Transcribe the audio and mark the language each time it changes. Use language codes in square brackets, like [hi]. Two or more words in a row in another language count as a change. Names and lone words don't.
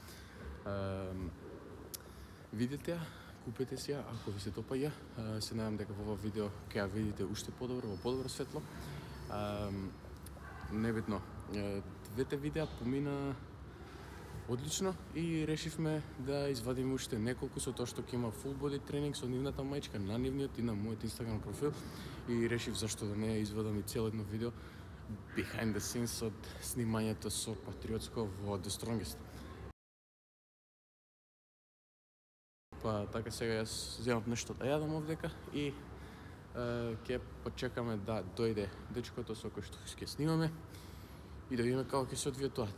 [mk] Видете ја, купете си ја, ако ви се допаѓа. Се надам дека во ова видео ќе ја видите уште подобро, во подобро светло. Небитно, двете видеа помина одлично и решивме да извадиме уште неколку со тоа што ќе има [en] full body [mk] тренинг со нивната мајчка на нивниот и на мојот Инстаграм профил и решив зашто да не извадам и цело едно видео [en] behind the scenes [mk] од снимањето со Патриотско во The Strongest. Па така сега јас земам нешто да јадам овдека и ќе почекаме да дојде дечкото со кој што ќе снимаме и да видиме како ќе се одвие тоа.